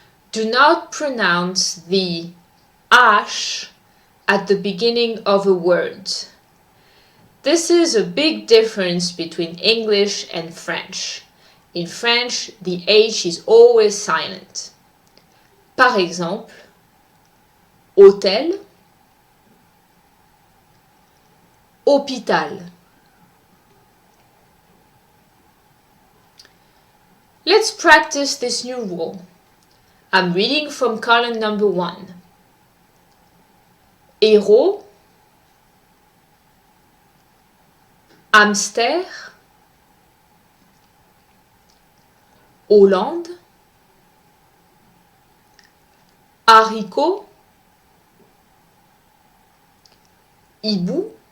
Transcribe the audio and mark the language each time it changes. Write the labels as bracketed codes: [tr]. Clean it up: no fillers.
[en] Do not pronounce the H at the beginning of a word. This is a big difference between English and French. In French, the H is always silent. [fr] Par exemple, hôtel, hôpital. [en] Let's practice this new rule. I'm reading from column number 1. [fr] Hérault, hamster, Hollande, haricot, hibou.